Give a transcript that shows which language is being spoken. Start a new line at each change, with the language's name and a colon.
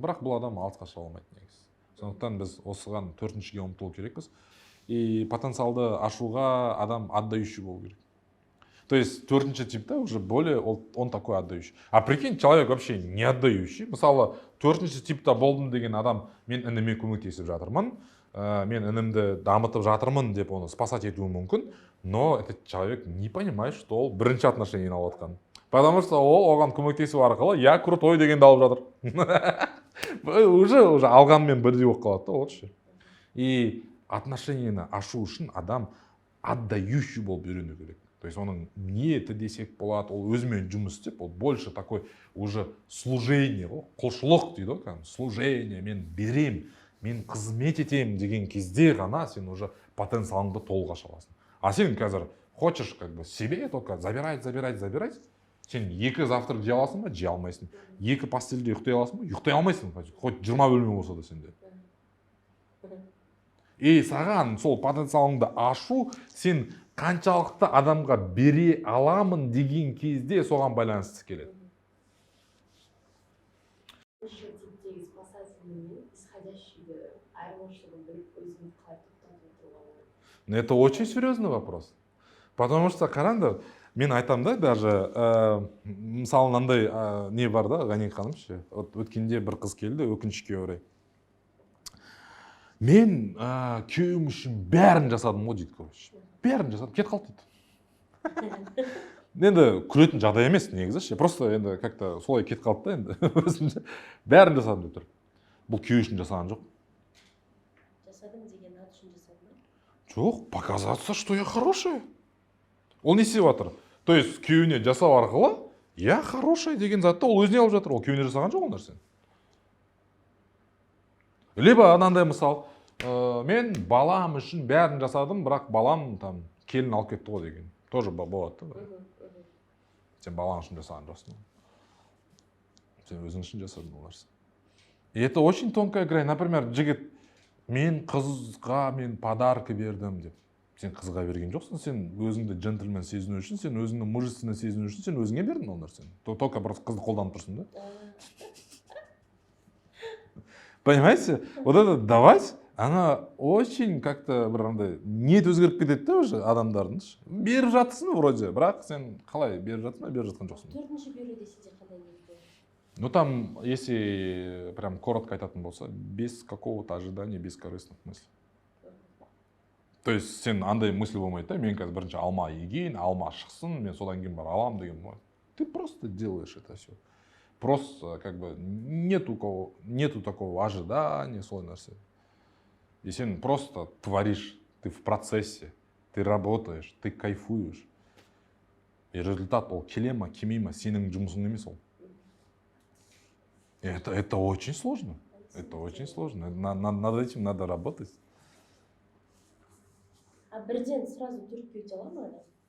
Kazakh: Бірақ бұл адам алысқа шыға алмайды негізі. Сондықтан біз осыған төртіншіге ұмтылу керекпіз. И потенциалды ашуға адам отдающий болу керек.
Russian: То есть
Kazakh: төртінші типта
Russian: уже более он такой отдающий. А прикинь, человек вообще не отдающий.
Kazakh: Мысалы, төртінші типта болдым деген адам, мен ініме көмектесіп жатырмын, мен інімді дамытып жатырмын деп оны спасать етуі мүмкін,
Russian: но этот человек не понимает, что
Kazakh: ол бірінші отношениені алып отқан. Потому что ол оған көмектесу арқылы
Russian: я крутой
Kazakh: дегенді алып жатыр. Уже алғанмен бірдей болып қалады да, вот ше. И отношенияны ашу үшін адам отдающий болып үйрену керек. То есть оның ниеті десек болады, ол өзімен жұмыс істеп, ол
Russian: больше такой уже служение,
Kazakh: құлшылық дейді ғой, служение, мен берем, мен қызмет етем деген кезде ғана сен уже потенциалыңды толық аша аласың. А сен қазір
Russian: хочешь как бы себе только забирать,
Kazakh: сен 2 завтрак жей аласың ба? Жей алмайсың. 2 постельде ұйықтай аласың ба? Ұйықтай алмайсың. Хоть 20 бөлме болса да сенде. И саған сол потенциалыңды ашу, сен қаншалықты адамға бере аламын деген кезде соған байланысты келеді. Типтегі спасательный мен исходящийді айырмашылығын біліп өзіңді қалай тоқтатып отыруға.
Russian: Это очень серьезный вопрос.
Kazakh: Потому что қараңдар, мен айтам да, даже мысалы мынандай не бар да, Ғани ханым ше. Өткенде бір қыз келді, өкінішке орай. Мен күйеуім үшін бәрін жасадым ғой дейді, короче. Бәрін жасадым, кет қалды дейді. Енді күлетін жағдай емес негізі ше. Просто енді как-то солай кет қалды да енді. Өзімде бәрін жасадым деп тұр. Бұл күйеуі үшін жасаған жоқ. Жасадым деген ат үшін жасадым ба? Жоқ,
Russian: показаться, что я хорошая.
Kazakh: Ол не істеп жатыр? То есть күйеуіне жасау арқылы
Russian: я хорошая
Kazakh: деген затты ол өзіне алып жатыр. Ол күйеуіне жасаған жоқ ол нәрсені. Либо анандай мысал, мен балам үшін бәрін жасадым, бірақ балам там келін алып кетті ғой деген. Тоже болады да. Сен балаң үшін жасаған жоқсың. Сен өзің үшін жасадың ол нәрсені.
Russian: И это очень тонкая грань.
Kazakh: Например, жігіт, мен қызға мен подарка бердім деп. Сен қызға берген жоқсың, сен өзіңді джентльмен сезіну үшін, сен өзіңді мужественно сезіну үшін, сен өзіңе бердің ол нәрсені. Только просто қызды қолданып тұрсың да.
Russian: Понимаете? Вот это давать, она очень как-то
Kazakh: бір андай ниет өзгеріп кетеді да
Russian: уже адамдардың.
Kazakh: Беріп жатсың вроде, бірақ сен қалай беріп жатсың ба, беріп жатқан жоқсың. Төртінші беруде сізде қандай ниет болды?
Russian: Ну там, если прям коротко айтатын болса, без какого-то ожидания, без корыстных мыслей.
Kazakh: То есть сен андай мысль болмайды да, мен қазір бірінші алма егейін, алма шықсын, мен содан кейін бар алам деген болмайды.
Russian: Ты просто делаешь это все. Просто как бы нету такого ожидания,
Kazakh: солай нәрсе.
Russian: И сен просто творишь, ты в процессе, ты работаешь, ты кайфуешь.
Kazakh: И результат ол келе ма, келмей ма, сенің жұмысың емес ол.
Russian: Это очень сложно. Это очень сложно. Над этим надо работать.
Kazakh: А бірден сразу түртпей өте ала ма адам?